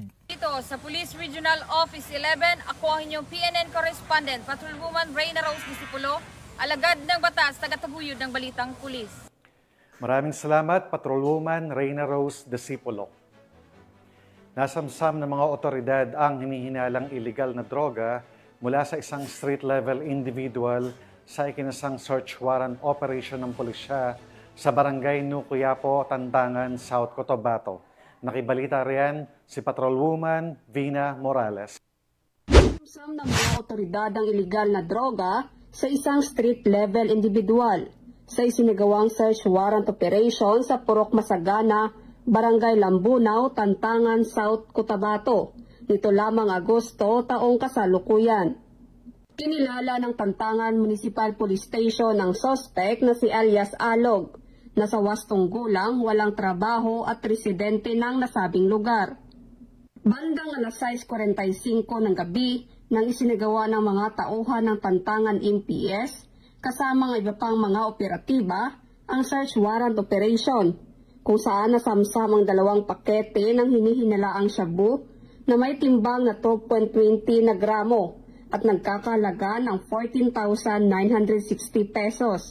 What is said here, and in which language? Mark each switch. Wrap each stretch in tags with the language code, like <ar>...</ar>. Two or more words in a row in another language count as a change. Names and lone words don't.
<tl>Dito sa Police Regional Office 11, ako ang inyong PNN correspondent, Patrolwoman Reyna Rose Disipolo, alagad ng batas, tagataguyod ng balitang pulis. Maraming salamat, Patrolwoman Reyna Rose Disipolo. Nasamsam ng mga otoridad ang hinihinalang iligal na droga mula sa isang</tl> <en>street-level individual</en> <tl>sa ikinasang</tl> <en>search warrant operation</en> <tl>ng pulisya sa Barangay Nukuyapo, Tandangan, South Cotabato. Nakibalita riyan si Patrolwoman Vina Morales. Nasamsam ng mga otoridad ang iligal na droga sa isang</tl> <en>street-level individual</en> <tl>sa isinagawang</tl> <en>search warrant operation</en> <tl>sa Purok Masagana, Barangay Lambunaw, Tantangan, South Cotabato, nito lamang Agosto taong kasalukuyan. Kinilala ng Tantangan Municipal Police Station ang suspect na si alias Alog, na sa 8 gulang, walang trabaho at residente ng nasabing lugar. Bandang alas 6:45 ng gabi nang isinagawa ng mga tauhan ng Tantangan MPS kasama ng iba pang mga operatiba ang</tl> <en>search warrant operation,</en> <tl>kung saan nasamsam ang 2 pakete ng hinihinalaang shabu na may timbang na 12.20 na gramo at nagkakalaga ng 14,960 pesos.</tl>